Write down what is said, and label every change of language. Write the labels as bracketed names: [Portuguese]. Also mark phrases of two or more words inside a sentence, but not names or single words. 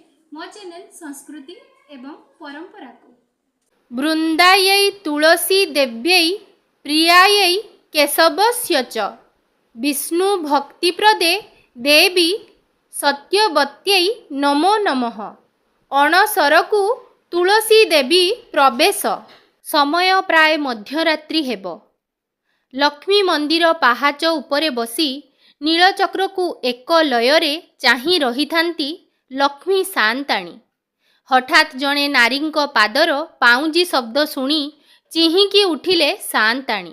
[Odia] ମୋ ଚ୍ୟାନେଲ ସଂସ୍କୃତି ଏବଂ ପରମ୍ପରାକୁ [Sanskrit] वृंदायै तुलसी देव्यै प्रियायै केशवस्य च विष्णु भक्तिप्रदे देवी सत्यवत्यै नमो नमः। [Odia] ଅଣସରକୁ ତୁଳସୀ ଦେବୀ ପ୍ରବେଶ। ସମୟ ପ୍ରାୟ ମଧ୍ୟରାତ୍ରି ହେବ। ଲକ୍ଷ୍ମୀ ମନ୍ଦିର ପାହାଚ ଉପରେ ବସି ନୀଳଚକ୍ରକୁ ଏକ लୟରେ ଚାହିଁ ରହିଥାନ୍ତି ଲକ୍ଷ୍ମୀ ସାନ୍ତାଣୀ। ହଠାତ ଜଣେ ନାରୀଙ୍କ ପାଦର ପାଉଁଜି ଶବ୍ଦ ଶୁଣି ଚିହିଁକି ଉଠିଲେ ସାନ୍ତାଣୀ।